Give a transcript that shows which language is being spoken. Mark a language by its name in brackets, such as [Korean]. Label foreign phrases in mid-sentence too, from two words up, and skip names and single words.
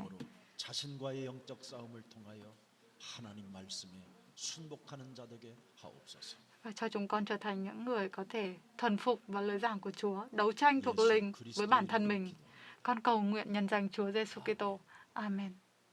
[Korean] 자신과의 영적 싸움을 통하여 하나님 말씀에 순복하는 자 되게 하옵소서. [Vietnamese] Và cho chúng con trở thành những người có thể thuần phục vào lời giảng của Chúa, đấu tranh thuộc [Korean] 예수 [Vietnamese] linh với bản [Korean] 그리스도의 [Vietnamese] thân [Korean] 이름으로 [Vietnamese] mình. [Korean] 기도합니다. [Vietnamese] Con cầu nguyện nhân danh Chúa Giêsu Kitô. Amen.